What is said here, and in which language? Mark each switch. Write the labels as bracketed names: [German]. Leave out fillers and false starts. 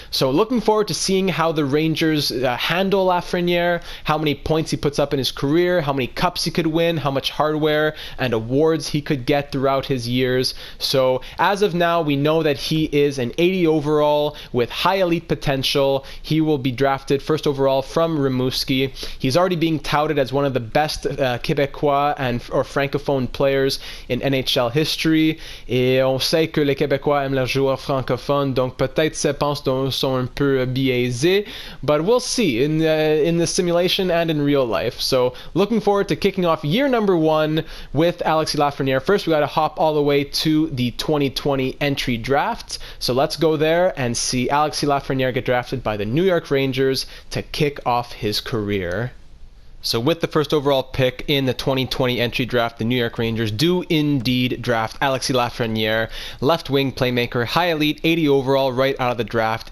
[English] So looking forward to seeing how the Rangers handle Lafrenière, how many points he puts up in his career, how many cups he could win, how much hardware and awards he could get throughout his years. So as of now, we know that he is an 80 overall with high elite potential. He will be drafted first overall from Rimouski. He's already being touted as one of the best Québécois or francophone players in NHL history. [French] Et on sait que les Québécois aiment leurs joueurs francophones, donc peut-être ces penses sont un peu biaisées, [English] but we'll see in the simulation and in real life. So looking forward to kicking off year number 1 with Alexis Lafrenière. First, we got to hop all the way to the 2020 entry draft. So let's go there and see Alexis Lafrenière get drafted by the New York Rangers to kick off his career. So with the first overall pick in the 2020 entry draft, the New York Rangers do indeed draft Alexis Lafrenière, left wing playmaker, high elite, 80 overall right out of the draft.